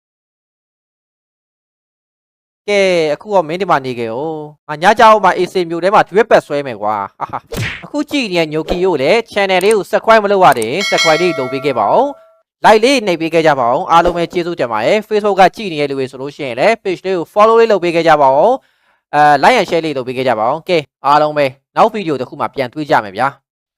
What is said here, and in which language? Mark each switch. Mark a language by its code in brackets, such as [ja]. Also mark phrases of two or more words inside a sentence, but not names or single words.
[my] ကဲအခုတော့မင်းဒီမှာနေခဲ့哦ငါညကြောင်မှာအေးစေမျိုးထဲမှာဒီဝက်ပက်ဆွဲမယ်ကွာဟာအခုကြည့်နေတဲ့ညိုကီကိုလည်း channel လေးကို subscribe မလုပ်ရတဲ့ subscribe လေးလုပ်ပေးခဲ့ပါဦးlike လေးနှိပ်ပေးခဲ့ကြပါအောင်အားလုံးပဲကျေးဇူးတင်ပါတယ် Facebook ကကြည့်နေတဲ့လူတွေဆိုလို့ရှိရင်လည်း page လေးကို follow လေးလုပ်ပေးခဲ့ကြပါအောင် [en] like and share [my] လေးလုပ်ပေးခဲ့ကြပါအောင်ကဲအားလုံးပဲနောက်ဗီဒီယိုတစ်ခုမှပြန်တွေ့ကြမယ်ဗျာ